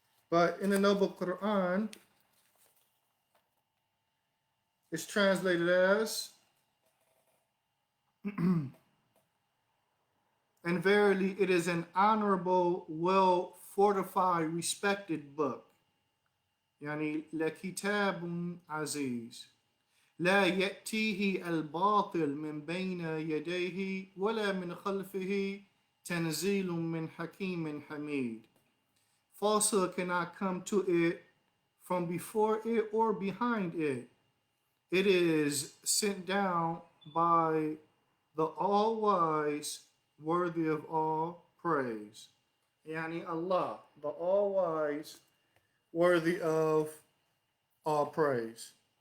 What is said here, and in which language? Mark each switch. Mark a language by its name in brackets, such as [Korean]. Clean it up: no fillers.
[English] But in the Noble Quran, it's translated as, and verily it is an honorable, well fortified, respected book. [Arabic] يعني لكتاب عزيز لا يأتيه الباطل من بين يديه ولا من خلفه تنزيل من حكيم حميد. [English] Falsehood cannot come to it from before it or behind it. It is sent down by the all-wise, worthy of all praise. Yani Allah, the all-wise, worthy of all praise.